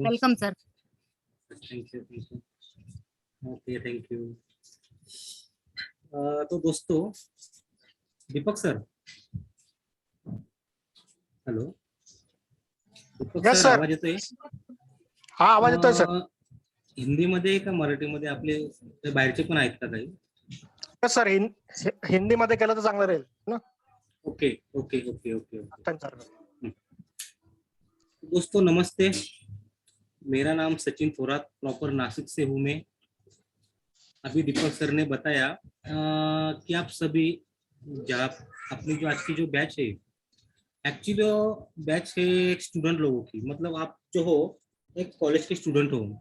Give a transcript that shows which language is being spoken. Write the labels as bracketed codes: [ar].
[en] Welcome sir. Thank you, thank you. Okay, thank you. [hi] तो दोस्तों, दीपक sir, hello दीपक [en] Yes, sir, [mr] आवाज येतोय? हा आवाज येतोय सर. हिंदीमध्ये का मराठीमध्ये? आपले बाहेरचे पण आहेत का काही? Yes, सर हिंदीमध्ये केलं तर चांगलं राहील ना. [en] Okay okay okay okay okay. [mr] त्यांच्यावर. [hi] दोस्तों नमस्ते, मेरा नाम सचिन थोरात, प्रॉपर नासिक से हूँ मैं। अभी दीपक सर ने बताया कि आप सभी जहाँ अपनी जो आज की जो बैच है, एक्चुअली बैच है एक स्टूडेंट लोगों की, मतलब आप जो हो एक कॉलेज के स्टूडेंट हो।